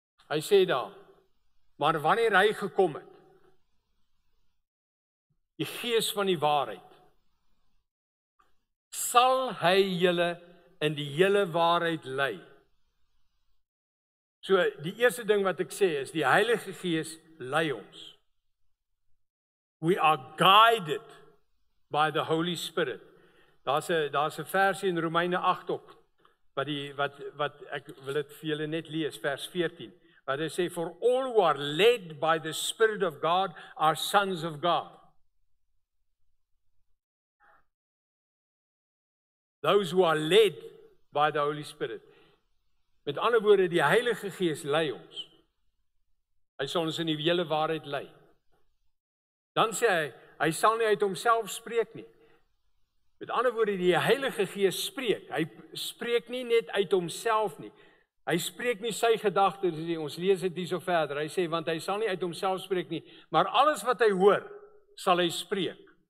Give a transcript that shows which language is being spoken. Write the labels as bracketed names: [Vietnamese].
[Afrikaans] Hy sê daar, maar wanneer hy gekom het, die Gees van die waarheid, sal hy julle in die hele waarheid lei. So die eerste ding wat ek sê is die Heilige Gees lei ons. [English] We are guided by the Holy Spirit. [Afrikaans] Daar's 'n versie in Romeine 8 ook wat ek wil dit vir julle net lees, vers 14. Wat hy sê, [English] for all who are led by the Spirit of God are sons of God. Those who are led by the Holy Spirit. [Afrikaans] Met ander woorde, die Heilige Gees lei ons. Hy sal ons in die hele waarheid lei. Dan sê hy sal nie uit homself spreek nie. Met ander woorde, die Heilige Gees spreek. Hy spreek nie net uit homself nie. Hy spreek nie sy gedagtes nie. Ons lees dit hierso verder. Hy sê, want hy sal nie uit homself spreek nie, maar alles wat hy hoor, sal hy spreek.